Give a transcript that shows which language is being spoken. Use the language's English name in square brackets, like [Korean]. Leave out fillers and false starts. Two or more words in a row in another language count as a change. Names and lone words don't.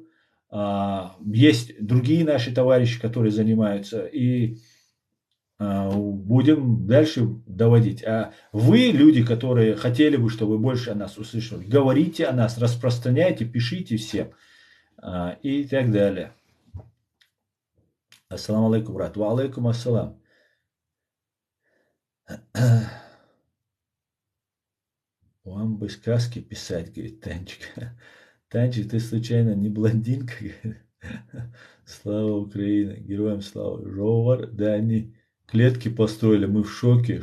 [Russian] Есть другие наши товарищи, которые занимаются. И будем дальше доводить. А вы, люди, которые хотели бы, чтобы больше о нас услышали, говорите о нас, распространяйте, пишите всем. И так далее. [Arabic] السلام عليكم, брат. وعليكم السلام. [Russian] Вам бы сказки писать, говорит Танчик. Танчик, ты случайно не блондинка? Слава Украине, героям слава. Ровар, да они клетки построили, мы в шоке.